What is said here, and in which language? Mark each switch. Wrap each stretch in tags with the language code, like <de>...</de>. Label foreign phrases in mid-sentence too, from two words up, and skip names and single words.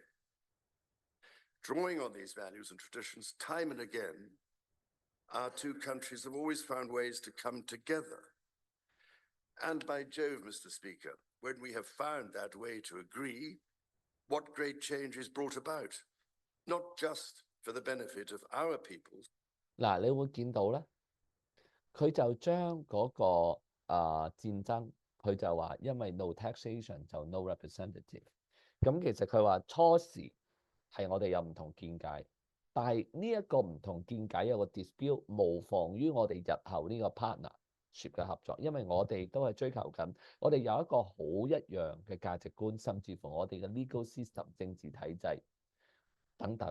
<en>Drawing on these values and traditions, time and again, our two countries have always found ways to come together. And by Jove, Mr. Speaker, when we have found that way to agree, what great change is brought about, not just for the benefit of our peoples.</en> <yue>嗱，你會見到咧，佢就將嗰個戰爭，佢就話因為</yue> <en>no taxation</en> <yue>就</yue> <en>no representative。</en> <yue>咁其實佢話初時係我哋有唔同見解，但係呢一個唔同見解有個 dispute，無妨於我哋日後呢個 partnership 嘅合作，因為我哋都係追求緊，我哋有一個好一樣嘅價值觀，甚至乎我哋嘅</yue> <en>legal system</en> <yue>政治體制等等。</yue>